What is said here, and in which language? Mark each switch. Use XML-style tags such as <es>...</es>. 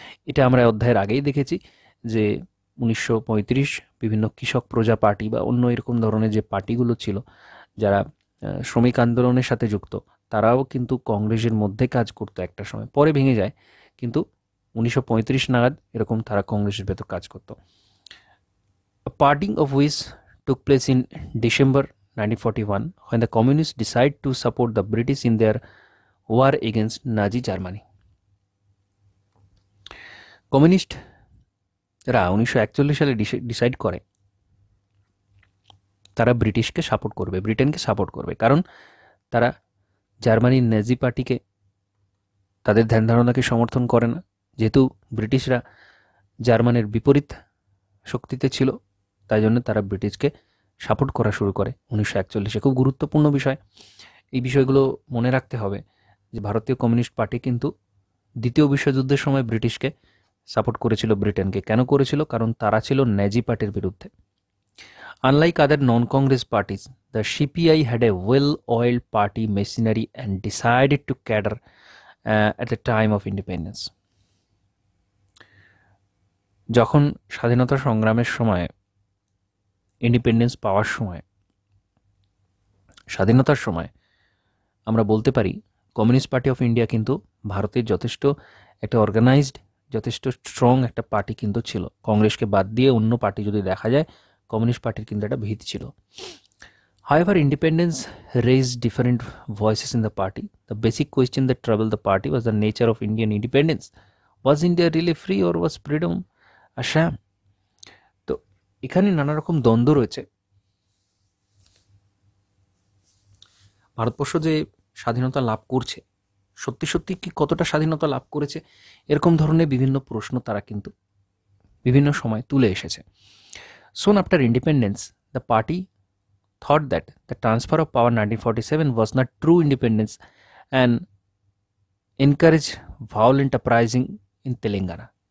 <bn>এটা আমরা অধ্যায়ের আগেই দেখেছি যে 1935 বিভিন্ন কৃষক প্রজা পার্টি বা অন্য এরকম ধরনের যে পার্টিগুলো ছিল যারা শ্রমিক আন্দোলনের সাথে যুক্ত, তারাও কিন্তু কংগ্রেসের মধ্যে কাজ করতো একটা সময়, পরে ভেঙে যায়, কিন্তু 1935 নাগাদ এরকম তারা কংগ্রেসের ভেতর কাজ করতো।</bn> <en>Parting of which took place in December 1941 when the communists decided to support the British in their war against Nazi Germany.</en> <bn>কমিউনিস্টরা 1941 সালে ডিসাইড করে তারা ব্রিটিশকে সাপোর্ট করবে, ব্রিটেনকে সাপোর্ট করবে, কারণ তারা জার্মানির নাজি পার্টিকে, তাদের ধ্যান ধারণাকে সমর্থন করে না। যেহেতু ব্রিটিশরা জার্মানির বিপরীত শক্তিতে ছিল, তাই জন্য তারা ব্রিটিশকে সাপোর্ট করা শুরু করে 1941-এ। খুব গুরুত্বপূর্ণ বিষয়, এই বিষয়গুলো মনে রাখতে হবে যে ভারতীয় কমিউনিস্ট পার্টি কিন্তু দ্বিতীয় বিশ্বযুদ্ধের সময় ব্রিটিশকে সাপোর্ট করেছিল, ব্রিটেনকে। কেন করেছিল? কারণ তারা ছিল নাজি পার্টির বিরুদ্ধে।</bn> <en>Unlike other non-Congress parties, the CPI had a well-oiled party machinery and decided to cater at the time of independence.</en> <bn>যখন স্বাধীনতা সংগ্রামের সময়, ইন্ডিপেন্ডেন্স পাওয়ার সময়, স্বাধীনতার সময় আমরা বলতে পারি কমিউনিস্ট পার্টি অফ ইন্ডিয়া কিন্তু ভারতের যথেষ্ট একটা অর্গানাইজড, যথেষ্ট স্ট্রং একটা পার্টি কিন্তু ছিল। কংগ্রেসকে বাদ দিয়ে অন্য পার্টি যদি দেখা যায়, কমিউনিস্ট পার্টির কিন্তু একটা ভিত ছিল।</bn> <en>However, independence raised different voices in the party. The basic question that troubled the party was the nature of Indian independence. Was India really free or was freedom a sham?</en> <bn>তো এখানে নানা রকম দ্বন্দ্ব রয়েছে। ভারতবর্ষ যে স্বাধীনতা লাভ করছে, সত্যি সত্যি কি কতটা স্বাধীনতা লাভ করেছে, এরকম ধরনের বিভিন্ন প্রশ্ন তারা কিন্তু বিভিন্ন সময় তুলে এসেছে।</bn> <en>Soon after independence, the party thought that the transfer of power 1947 was not true independence and encouraged violent uprising in Telangana.</en>